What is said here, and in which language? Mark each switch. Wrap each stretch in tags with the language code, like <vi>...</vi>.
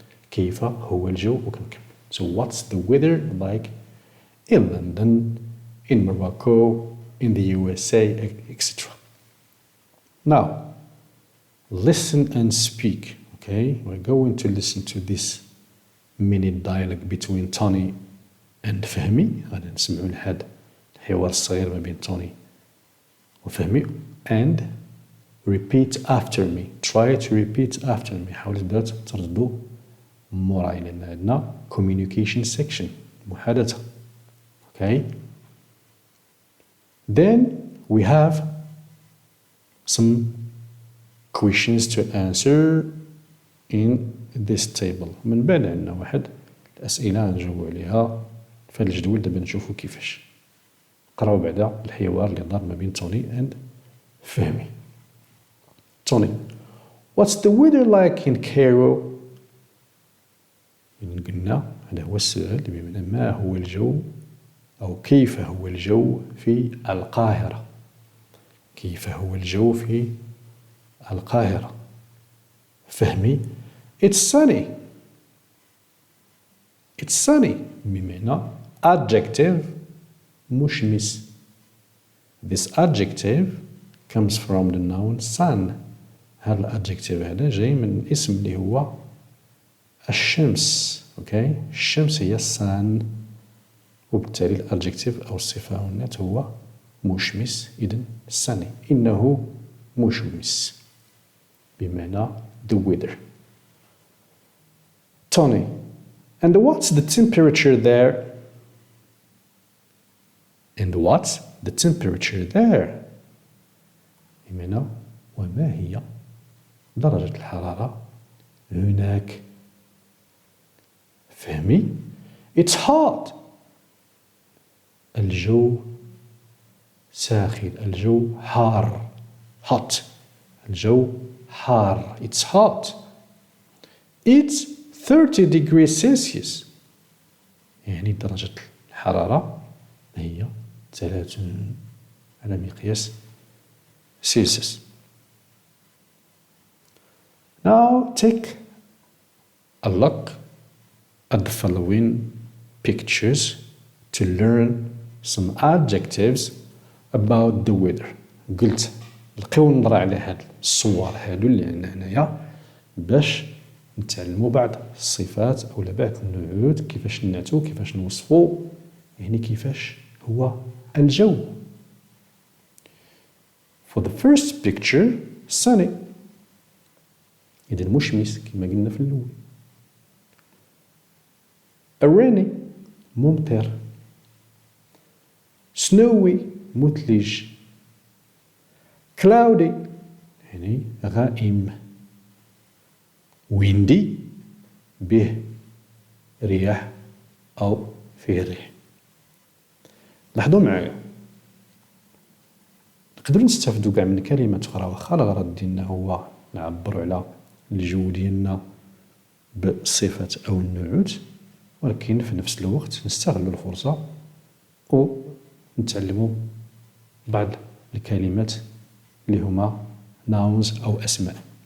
<ar>كيف هو الجو وكنكمل.</ar> <en>so what's the weather like in London, in Morocco, in the USA, etc. Now listen and speak. okay, we're going to listen to this mini dialogue between Tony and فهمي.</en> <ar>غادي نسمعوا لهذا الحوار الصغير ما بين توني وفهمي.</ar> <en>and repeat after me. try to repeat after me.</en> <ar>حاولوا تبداو ترددوا موراي لأن عندنا communication section محادثة.</ar> <en>okay. then we have some questions to answer in this table.</en> <ar>من بعد عندنا واحد الأسئلة نجاوبوا عليها في هذا الجدول. دابا نشوفوا كيفاش. قراو بعدا الحوار اللي دار ما بين توني and فهمي.</ar> <en>Tony, what's the weather like in Cairo?</en> <ar>قلنا هذا هو السؤال بمعنى ما هو الجو أو كيف هو الجو في القاهرة. كيف هو الجو في القاهرة.</ar> <en>فهمي it's sunny. it's sunny بمعنى adjective مشمس. this adjective comes from the noun sun.</en> <ar>هذا الادجكتيف هذا جاي من اسم اللي هو الشمس. اوكي. الشمس هي sun وبالتالي الادجكتيف او الصفة او النات هو مشمس. اذن sunny انه مشمس بمعنى the weather.</ar> <en>Tony, and what's the temperature there? and what's the temperature there?</en> <ar>بمعنى وما هي درجة الحرارة هناك.</ar> <en>فهمي it's hot.</en> <ar>الجو ساخن. الجو حار. hot. الجو حار.</ar> <en>it's hot. it's 30 degrees Celsius.</en> <ar>يعني درجة الحرارة هي 30 على مقياس سيلسيوس.</ar> <en>Now take a look at the following pictures to learn some adjectives about the weather.</en> <ar>قلت لقيو نظرة على هاد الصور هادو اللي عندنا هنايا باش نتعلموا بعض الصفات أو بعض النعوت كيفاش نعتو كيفاش نوصفوا يعني كيفاش هو الجو.</ar> <en>For the first picture sunny.</en> <ar>إذا مشمس كما قلنا في الأول.</ar> <en>A rainy ممطر. Snowy مثلج.</en> <ar>Cloudy يعني غائم. Windy به رياح أو فيه ريح. لاحظوا معايا نقدروا نستافدوا كاع من كلمات أخرى واخا الغرض ديالنا هو نعبروا على الجو ديالنا بالصفات أو النعوت، ولكن في نفس الوقت نستغلوا الفرصة ونتعلموا بعض الكلمات اللي هما nouns أو أسماء.</ar>